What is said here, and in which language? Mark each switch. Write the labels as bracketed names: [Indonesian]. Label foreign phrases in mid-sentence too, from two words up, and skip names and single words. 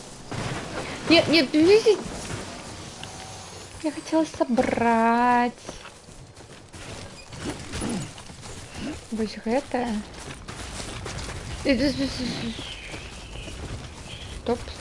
[Russian] Нет, я хотела собрать. [Belarusian] Вось гэтае. Стоп.